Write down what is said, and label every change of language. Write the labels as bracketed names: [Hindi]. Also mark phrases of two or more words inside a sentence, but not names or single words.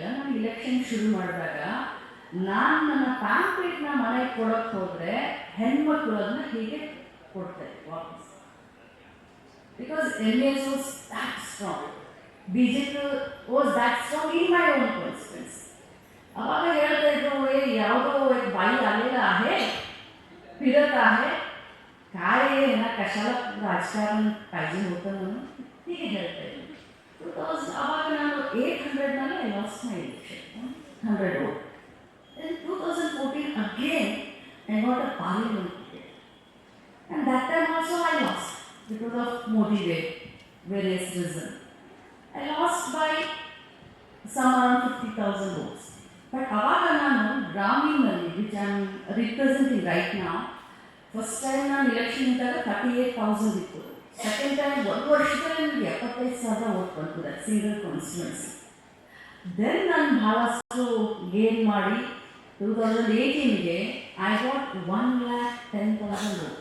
[Kannada] ನಾನು ಇಲೆಕ್ಷನ್ ಶುರು ಮಾಡಿದಾಗ ನಾನು ನನ್ನ ಪ್ಯಾಂಪ್ಲೇಟ್ನ ಮನೆಗೆ ಕೊಡೋಕ್ಕೆ ಹೋದರೆ ಹೆಣ್ಮಕ್ಳು ಅದನ್ನ ಹೀಗೆ ಕೊಡ್ತಾರೆ ವಾಪಸ್. [English] because MS was that strong, BJP was that strong in my own constituency. [Kannada] ಅವಾಗ ಹೇಳ್ತಾ ಇದ್ರು, ಯಾವುದೋ ಬಾಯಿ [Marathi] आलेला आहे, फिरत आहे, काय ना कशाला राजकारण पाहिजे होतं म्हणून ठीक आहे [Kannada] ಹೇಳ್ತಾ ಇದ್ರು. ಅವಾಗ ನಾನು 800ನಲ್ಲಿ [English] I lost my election, 100 vote. In 2014 again I got a parliament ticket, and that time also I lost because of Modi way, various reasons. I lost by some around 50,000 votes. [Kannada] But ಅವಾಗ ನಾನು ಗ್ರಾಮೀಣದಲ್ಲಿ, [English] which I am representing right now, first time [Kannada] ನಾನು ಇಲೆಕ್ಷನ್ ಇದ್ದಾಗ 38,000 ಇತ್ತು. [English] second time [Kannada] 1 ವರ್ಷದಲ್ಲಿ ನನಗೆ 75,000 ವೋಟ್ ಬಂತು, [English] that single constituency. [Kannada] ದೆನ್ ನಾನು ಭಾಳಷ್ಟು ಗೇನ್ ಮಾಡಿ 2018ಗೆ [English] I got 1,10,000 vote.